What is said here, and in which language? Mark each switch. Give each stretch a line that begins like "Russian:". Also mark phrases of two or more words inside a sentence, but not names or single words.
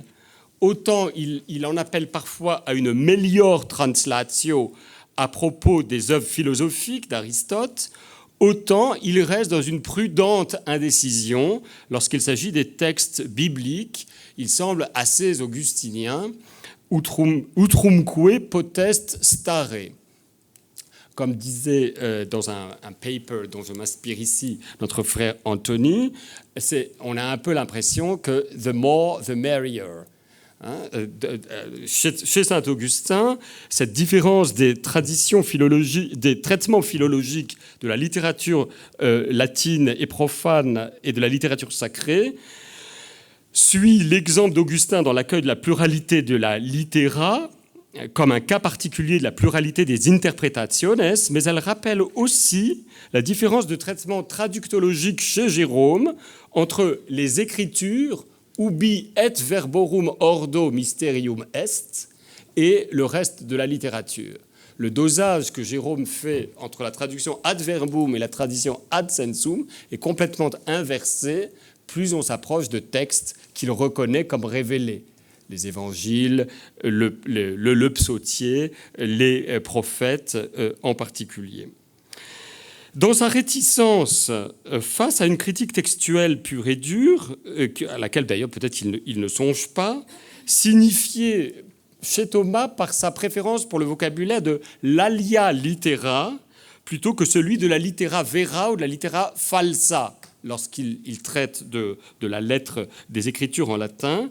French: Autant il en appelle parfois à une
Latin: melior translatio
French: à propos des œuvres philosophiques d'Aristote, autant il reste dans une prudente indécision lorsqu'il s'agit des textes bibliques. Il semble assez augustinien.
Latin: Utrumque potest stare.
French: Comme disait dans un paper dont je m'inspire ici notre frère Anthony, on a un peu l'impression que
English: the more, the merrier.
French: Chez saint Augustin, cette différence des traditions philologiques, des traitements philologiques de la littérature latine et profane et de la littérature sacrée suit l'exemple d'Augustin dans l'accueil de la pluralité de la littéra comme un cas particulier de la pluralité des interpretationes, mais elle rappelle aussi la différence de traitement traductologique chez Jérôme entre les écritures
Latin: ubi et verborum ordo mysterium est
French: et le reste de la littérature. Le dosage que Jérôme fait entre la traduction
Latin: ad verbum
French: et la traduction
Latin: ad sensum
French: est complètement inversé plus on s'approche de textes qu'il reconnaît comme révélés. Les évangiles, le psautier, les prophètes en particulier. Dans sa réticence face à une critique textuelle pure et dure, à laquelle d'ailleurs peut-être il ne songe pas, signifiée chez Thomas par sa préférence pour le vocabulaire de l'
Latin: alia littera
French: plutôt que celui de la
Latin: littera vera
French: ou de la
Latin: littera falsa
French: lorsqu'il traite de la lettre des Écritures en latin.